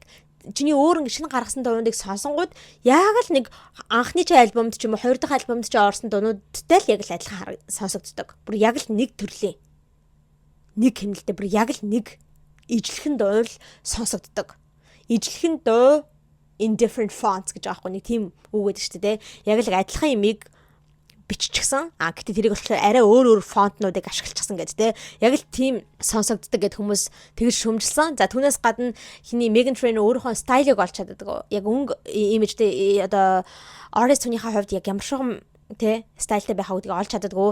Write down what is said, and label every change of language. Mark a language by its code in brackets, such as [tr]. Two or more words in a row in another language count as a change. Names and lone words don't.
[mn] Чиний өөр ингэ шинэ гаргасан дуунуудыг сонсонгууд яг л нэг анхны чи альбомд ч юм уу хоёр дахь альбомд чи орсон дуунуудтай л яг л адилхан сонсогддог. Бүр яг л нэг төрлийн. Нэг хэмнэлтэй бүр яг л нэг ижлэхэн дуу л сонсогддог. Ижлэхэн дуу [en] in different fonts [mn] гэж аахгүй нэг тийм үг гэдэг шүү дээ. Яг л адилхан имийг биччихсэн. Гэтээ тэрийг болохоор арай өөр фонтнуудыг ашиглчихсан гэдэг те. Яг л тийм сонсогддог гэд хүмүүс тэгж шүмжилсэн. За түүнээс гадна хиний Megan Trainor өөрийнхөө стайлыг олж чаддаг. Яг өнгө имижтэй одоо artist хүнийхээ хувьд яг ямар шугам тэ стайлтай байхаа гэдгийг олж чаддаггүй.